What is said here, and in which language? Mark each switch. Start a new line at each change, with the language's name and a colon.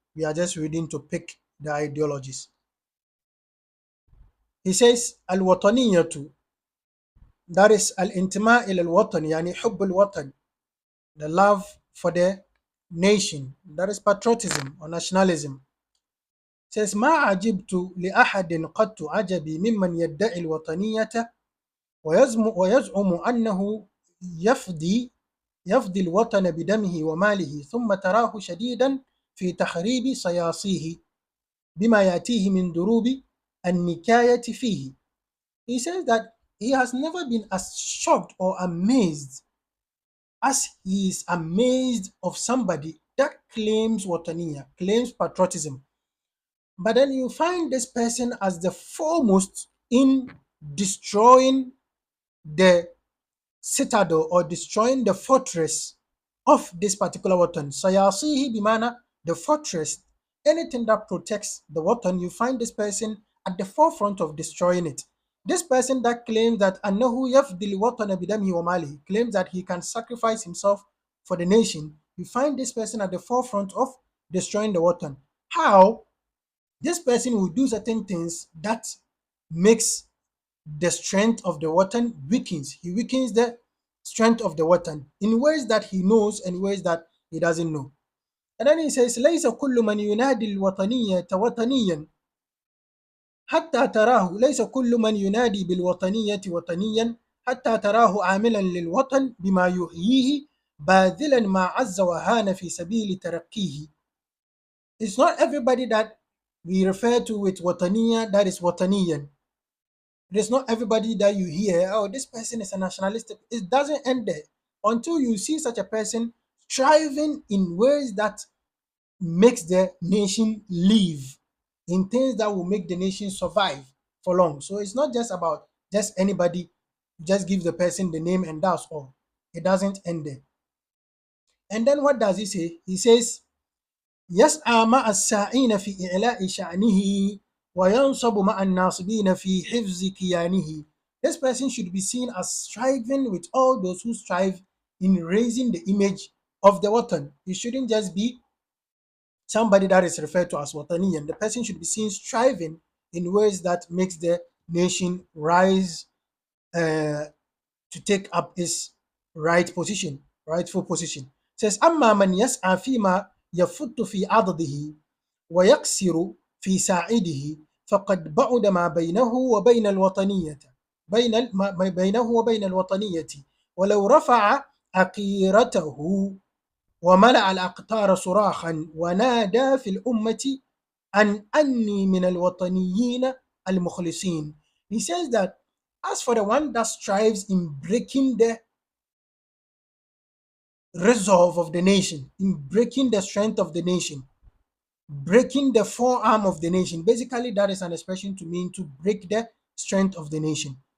English: We are just reading to pick the ideologies. He says, Al-Wataniyatu, that is
Arabic: Al-Intima ila al-Watan, yani Hubb al-Watan,
English: the love for the nation. That is patriotism or nationalism.
Arabic: Says, ما عجبت لأحد قط عجبي ممن يدعي الوطنية ويزعم أنه يفدي الوطن بدمه وماله ثم تراه شديدا في تخريب صياصيه بما يأتيه من دروب النكاية فيه.
English: He says that he has never been as shocked or amazed as he is amazed of somebody that claims wataniya, claims patriotism. But then you find this person as the foremost in destroying the citadel or destroying the fortress of this particular watan.
Arabic: Sayasihi bimana,
English: the fortress, anything that protects the watan, you find this person at the forefront of destroying it. This person that claims that
Arabic: annahu yafdil watana bidamihi wa malihi,
English: claims that he can sacrifice himself for the nation, you find this person at the forefront of destroying the watan. How? This person will do certain things that makes the strength of the watan weakens. He weakens the strength of the watan in ways that he knows and ways that he doesn't know. And then he says,
Arabic: ليس كل من ينادي الوطنية وطنيا حتى تراه ليس كل من ينادي بالوطنية وطنيا حتى تراه عاملا للوطن بما يحييه باذلا ما عز وهان في سبيل ترقيه.
English: It's not everybody that we refer to with wataniya that is wataniyan. It is not everybody that you hear, oh, this person is a nationalist. It doesn't end there until you see such a person striving in ways that makes the nation live, in things that will make the nation survive for long. So it's not just about just anybody, just give the person the name and that's all. It doesn't end there. And then what does he say? He says,
Arabic: يسعى مع الساعين في إعلاء شأنه وينصب مع الناصبين في حفظ كيانه.
English: This person should be seen as striving with all those who strive in raising the image of the watan. He shouldn't just be somebody that is referred to as wataniyan. The person should be seen striving in ways that makes the nation rise to take up its rightful position. It says,
Arabic: أما من يسعى فيما يفت في عضده ويقصر في ساعده فقد بعد ما بينه وبين الوطنية بينه وبين الوطنية ولو رفع عقيرته وملأ الأقطار صراخا ونادى في الأمة أني من الوطنيين المخلصين.
English: He says that as for the one that strives in breaking the resolve of the nation, in breaking the strength of the nation, breaking the forearm of the nation, basically that is an expression to mean to break the strength of the nation.